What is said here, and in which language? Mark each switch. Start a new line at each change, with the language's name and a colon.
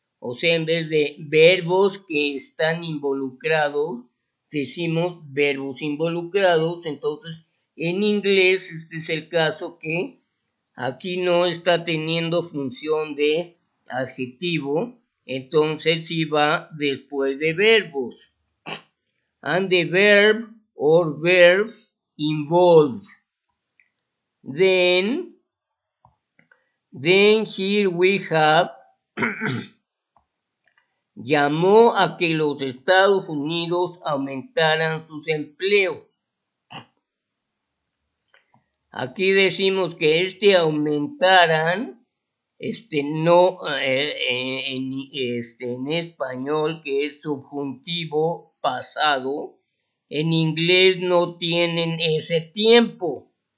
Spanish: O sea, en vez de verbos que están involucrados, decimos verbos involucrados. Entonces, en inglés, este es el caso que aquí no está teniendo función de adjetivo, entonces sí va después de verbos.
English: And the verb or verbs involved. Then here we have
Spanish: llamó a que los Estados Unidos aumentaran sus empleos. Aquí decimos que aumentaran, no en español, que es subjuntivo pasado, en inglés no tienen ese tiempo.